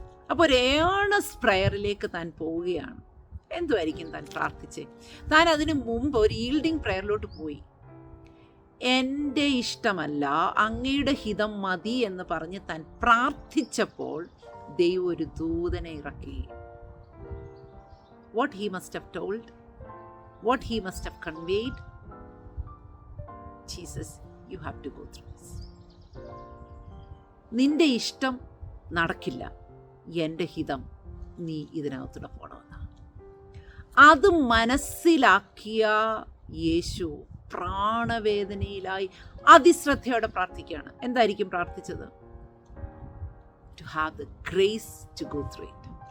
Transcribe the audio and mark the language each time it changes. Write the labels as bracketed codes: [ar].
[ml] അപ്പോൾ ഒരു ഏണസ് പ്രയറിലേക്ക് താൻ പോവുകയാണ്. എന്തുമായിരിക്കും താൻ പ്രാർത്ഥിച്ചേ? താൻ അതിനു മുമ്പ് ഒരു ഈൽഡിങ് പ്രയറിലോട്ട് പോയി. എൻ്റെ ഇഷ്ടമല്ല, അങ്ങയുടെ ഹിതം മതി എന്ന് പറഞ്ഞ് താൻ പ്രാർത്ഥിച്ചപ്പോൾ ദൈവം ഒരു ദൂതനെ ഇറക്കി. [en] What he must have told, what he must have conveyed, Jesus, you have to go through this. [ml] നിന്റെ ഇഷ്ടം നടക്കില്ല, എൻ്റെ ഹിതം നീ ഇതിനകത്തൂടെ പോണമെന്നാണ്. അത് മനസ്സിലാക്കിയ യേശു പ്രാണവേദനയിലായി അതിശ്രദ്ധയോടെ പ്രാർത്ഥിക്കുകയാണ്. എന്തായിരിക്കും പ്രാർത്ഥിച്ചത്? [en] To have the grace to go through it.